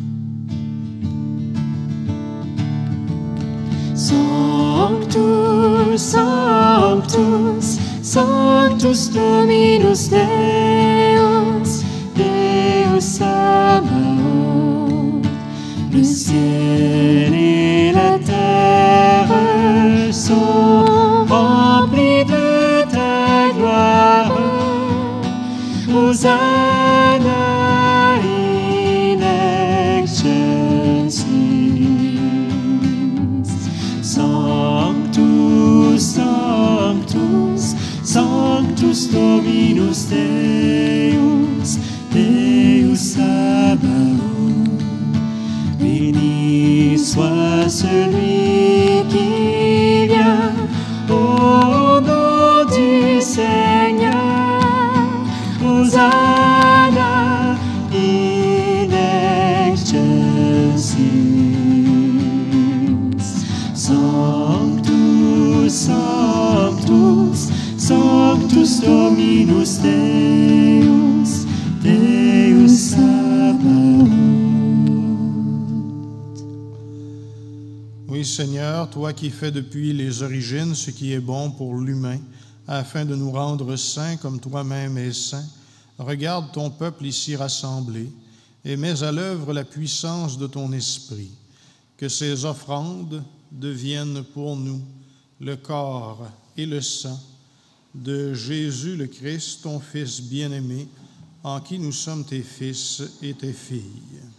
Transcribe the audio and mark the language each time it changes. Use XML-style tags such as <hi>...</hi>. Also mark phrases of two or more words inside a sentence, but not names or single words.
<la>Sanctus, Sanctus, Sanctus Dominus Deus, Deus Sabaoth.</la> <fr>Le ciel et la terre sont remplis de ta gloire.</fr> <la>Hosanna in excelsis. Sanctus, Sanctus, Sanctus Dominus Deus, Deus Sabaoth.</la> <fr>Béni soit celui qui vient au nom du Seigneur.</fr> <la>Hosanna in excelsis. Sanctus, Sanctus, Sanctus Dominus Deus, Deus Sabaoth.</la> <fr>Oui, Seigneur, toi qui fais depuis les origines ce qui est bon pour l'humain, afin de nous rendre saints comme toi-même es saint, regarde ton peuple ici rassemblé, et mets à l'œuvre la puissance de ton esprit, que ces offrandes deviennent pour nous le corps et le sang de Jésus le Christ, ton Fils bien-aimé, en qui nous sommes tes fils et tes filles.</fr>